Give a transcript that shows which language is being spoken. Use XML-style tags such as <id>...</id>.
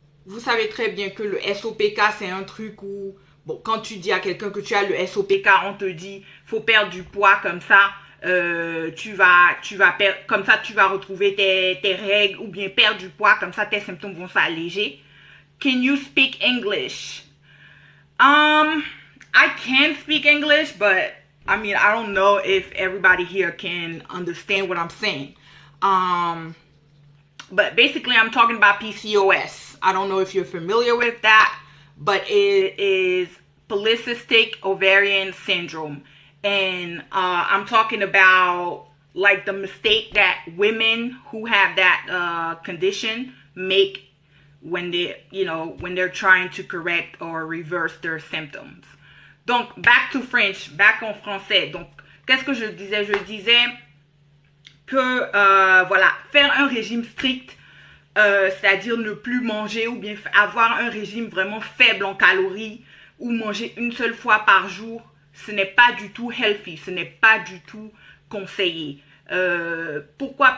<fr>Vous savez très bien que le SOPK, c'est un truc où, bon, quand tu dis à quelqu'un que tu as le SOPK, on te dit, faut perdre du poids comme ça, tu vas perdre, comme ça tu vas retrouver tes règles, ou bien perdre du poids, comme ça tes symptômes vont s'alléger.</fr> <en>Can you speak English? I can speak English, but I mean, I don't know if everybody here can understand what I'm saying. But basically, I'm talking about PCOS. I don't know if you're familiar with that, but it is polycystic ovarian syndrome. And I'm talking about like the mistake that women who have that condition make when they're trying to correct or reverse their symptoms. Donc, back to French, back</en> <fr>en français. Donc, qu'est-ce que je disais? Je disais que, voilà, faire un régime strict, c'est-à-dire ne plus manger ou bien avoir un régime vraiment faible en calories ou manger une seule fois par jour, ce n'est pas du tout healthy, ce n'est pas du tout conseillé. Pourquoi?</fr>